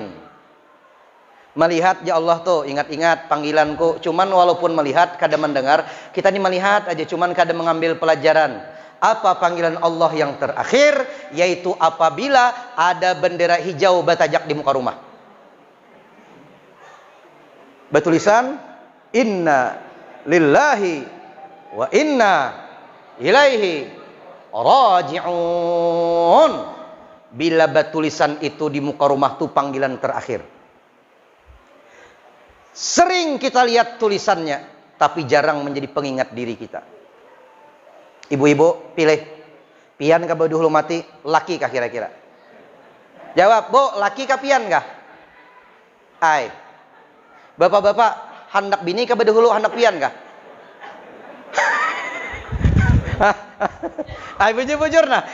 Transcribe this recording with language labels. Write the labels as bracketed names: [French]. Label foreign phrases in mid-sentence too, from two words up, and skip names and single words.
[Banjar] Melihat [Arabic] يا الله [Banjar] tuh, ingat-ingat panggilanku. Cuman walaupun melihat kada mendengar, kita ini melihat aja cuman kada mengambil pelajaran. Apa panggilan Allah yang terakhir? Yaitu apabila ada bendera hijau batajak di muka rumah. Bertulisan [Arabic] إنا لله وإنا إليه راجعون. [Banjar] Bila bertulisan itu di muka rumah tuh panggilan terakhir. Sering kita lihat tulisannya, tapi jarang menjadi pengingat diri kita. Ibu-ibu pilih, pian kah dulu mati, laki kah kira-kira? Jawab, Bu, laki kah pian kah? Ai. Bapak-bapak, hendak bini kah dulu hendak pian kah? Ai bujur-bujur nah.